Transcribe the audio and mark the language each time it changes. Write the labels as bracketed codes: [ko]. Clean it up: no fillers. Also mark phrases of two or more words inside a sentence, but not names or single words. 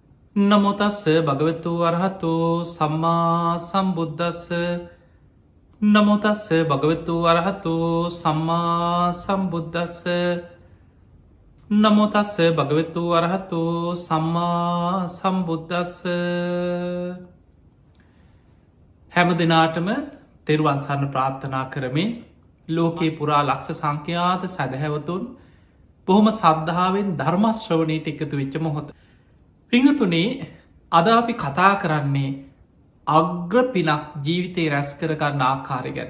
[pi] නමෝ තස්ස භගවතු වරහතු සම්මා සම්බුද්දස්ස නමෝ තස්ස භගවතු වරහතු සම්මා සම්බුද්දස්ස නමෝ තස්ස භගවතු වරහතු සම්මා සම්බුද්දස්ස [si] හැම දිනාටම තෙරුවන් සරණ ප්‍රාර්ථනා කරමින් ලෝකේ පුරා ලක්ෂ සංඛ්‍යාත සැදැහැවතුන් බොහොම සද්ධාවෙන් ධර්ම ශ්‍රවණයට එකතු වෙච්ච මොහොත. පිංහතුනේ අද අපි කතා කරන්නේ අග්‍ර පිනක් ජීවිතය රැස් කරගන්න ආකාරය ගැන.